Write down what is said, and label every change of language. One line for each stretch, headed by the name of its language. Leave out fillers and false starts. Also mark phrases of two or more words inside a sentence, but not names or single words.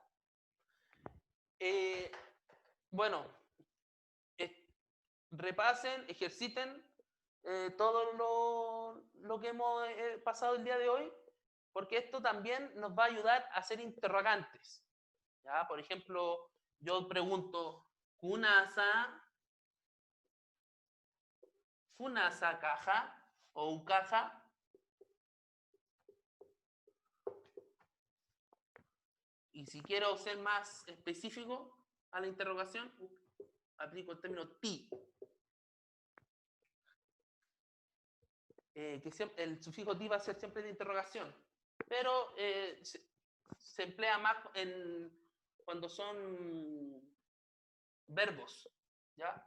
Spanish: Bueno, repasen, ejerciten todo lo que hemos pasado el día de hoy, porque esto también nos va a ayudar a hacer interrogantes. ¿Ya? Por ejemplo, yo pregunto,
Aymara: ¿kunasa caja o ucaja?
Spanish: Y si quiero ser más específico a la interrogación, aplico el término ti. El sufijo ti va a ser siempre de interrogación, pero se emplea más cuando son verbos, ¿ya?